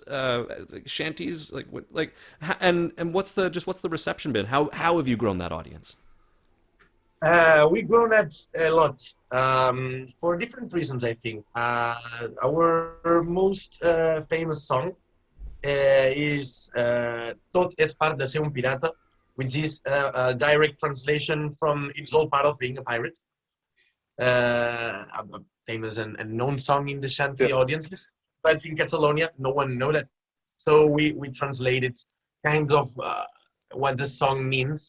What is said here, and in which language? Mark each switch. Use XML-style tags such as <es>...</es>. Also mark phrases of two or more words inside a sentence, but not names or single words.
<en>Like shanties, and what's the reception been? How have you grown that audience? We've grown that a lot for different reasons, I think. Our most famous song is Tot es part de ser un pirata, which is a direct translation from It's All Part of Being a Pirate. A famous and known song in the Shanty audiences, but in Catalonia, no one know that. So we translated kind of what the song means.</en>